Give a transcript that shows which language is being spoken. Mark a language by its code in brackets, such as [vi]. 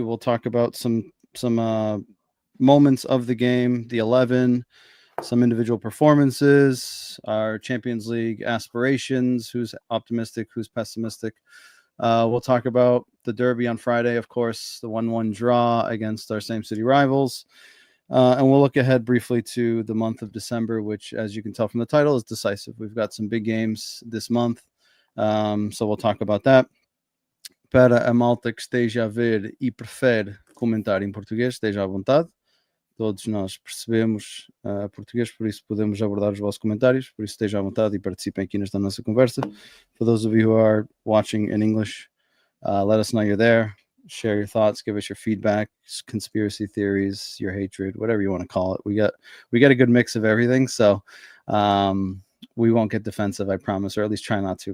[en] We'll talk about some moments of the game, the 11, some individual performances, our Champions League aspirations, who's optimistic, who's pessimistic. We'll talk about the derby on Friday, of course, the 1-1 draw against our same city rivals. And we'll look ahead briefly to the month of December, which, as you can tell from the title, is decisive. We've got some big games this month. So we'll talk about that. [pt] Para a malta que esteja a ver e prefere comentar em português, esteja à vontade. Todos nós percebemos português, por isso podemos abordar os vossos comentários. Por isso esteja à vontade e participem aqui nesta nossa conversa. [en] For those of you who are watching in English, let us know you're there. Share your thoughts. Give us your feedback, conspiracy theories, your hatred, whatever you want to call it. We got a good mix of everything. So we won't get defensive, I promise, or at least try not to.